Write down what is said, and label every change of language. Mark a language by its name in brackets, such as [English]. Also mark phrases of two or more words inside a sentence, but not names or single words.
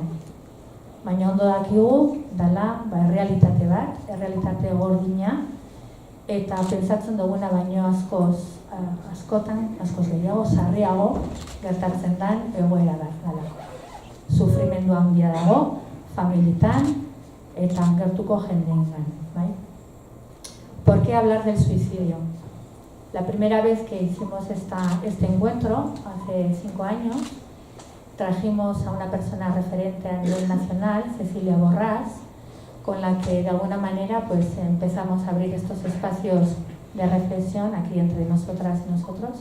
[Basque] Baina ondo dakigu, dela, errealitate bat, errealitate gordina, eta pentsatzen duguna baino askotan, askoz gehiago, sarriago, gertatzen den egoera bat dela. Sufrimendu handia dago, familietan, eta gertuko jendeengan, bai? [Spanish] ¿Por qué hablar del suicidio? La primera vez que hicimos este encuentro, hace 5 años, trajimos a una persona referente a nivel nacional, Cecilia Borràs, con la que de alguna manera empezamos a abrir estos espacios de reflexión aquí entre nosotras y nosotros.